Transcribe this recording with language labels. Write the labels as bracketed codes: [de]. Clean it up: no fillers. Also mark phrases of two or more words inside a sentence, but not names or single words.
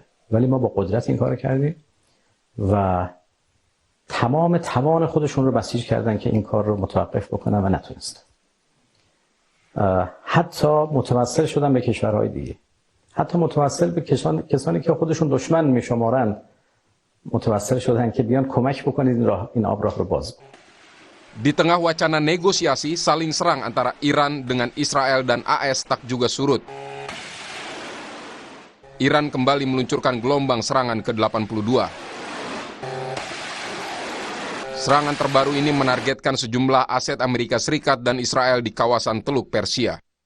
[fa] ولی ما با قدرت این کارو کردیم و تمام توان خودشون رو بسیج کردن که این کار رو متوقف بکنن و نتونستن. حتی متوسل شدن به کشورهای دیگه. حتی متوسل به کسانی که خودشون دشمن میشمارن متوسل شدن که بیان کمک بکنید این آبراه رو باز. [id] Di tengah wacana negosiasi, saling serang antara Iran dengan Israel dan AS tak juga surut. Iran kembali meluncurkan gelombang serangan ke-82. Serangan terbaru ini menargetkan sejumlah aset Amerika Serikat dan Israel di kawasan Teluk Persia.